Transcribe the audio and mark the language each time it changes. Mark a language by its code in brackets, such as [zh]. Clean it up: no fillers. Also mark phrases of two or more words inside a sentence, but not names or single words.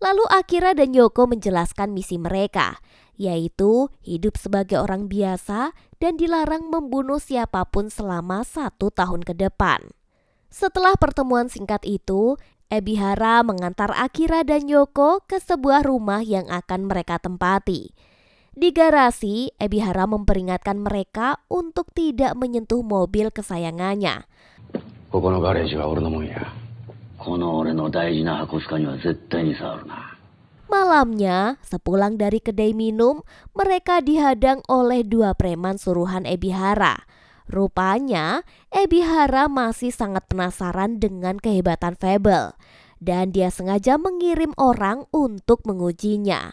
[id] Lalu Akira dan Yoko menjelaskan misi mereka, yaitu hidup sebagai orang biasa dan dilarang membunuh siapapun selama 1 tahun ke depan. Setelah pertemuan singkat itu, Ebihara mengantar Akira dan Yoko ke sebuah rumah yang akan mereka tempati. Di garasi, Ebihara memperingatkan mereka untuk tidak menyentuh mobil kesayangannya. [ja] ここのガレージは俺のもんや。この俺の大事な箱スカには絶対に触るな。 [id] Malamnya, sepulang dari kedai minum, mereka dihadang oleh 2 preman suruhan Ebihara. Rupanya, Ebihara masih sangat penasaran dengan kehebatan Fable, dan dia sengaja mengirim orang untuk mengujinya.